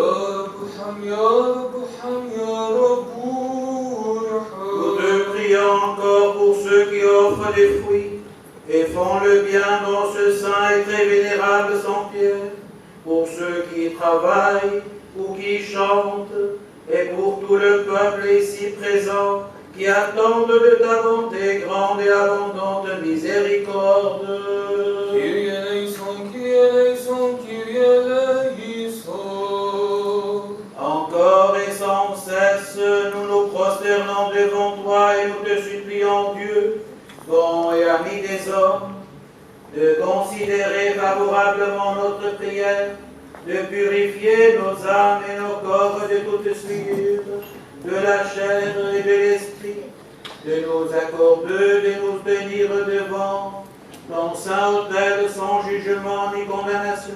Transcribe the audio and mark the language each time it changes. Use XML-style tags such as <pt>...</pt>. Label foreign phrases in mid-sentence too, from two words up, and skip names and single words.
<fr>Nous te prions encore pour ceux qui offrent des fruits et font le bien dans ce saint et très vénérable Saint-Pierre, pour ceux qui travaillent ou qui chantent, et pour tout le peuple ici présent qui attendent de ta bonté grande et abondante miséricorde.</fr> <el>Κύριε ἐλέησον, Κύριε ἐλέησον, Κύριε ἐλέησον.</el> <fr>Encore et sans cesse, nous nous prosternons devant toi et nous te supplions, Dieu, bon et ami des hommes, de considérer favorablement notre prière, de purifier nos âmes et nos corps de toute souillure, de la chair et de l'esprit, de nous accorder de nous tenir devant ton saint autel sans jugement ni condamnation.</fr>